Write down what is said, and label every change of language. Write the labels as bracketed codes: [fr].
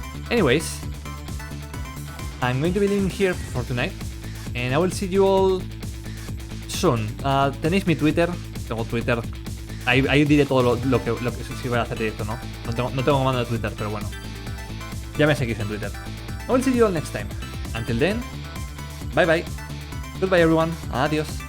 [en] Anyways, I'm going to be leaving here for tonight. And I will see you all soon. [es] Tenéis mi Twitter. Tengo Twitter. Ahí diré todo lo que si voy a hacer directo, ¿no? No tengo comando de Twitter, pero bueno. Ya me seguís en Twitter. [en] I will see you all next time. Until then, bye bye. Goodbye everyone. [es] Adiós.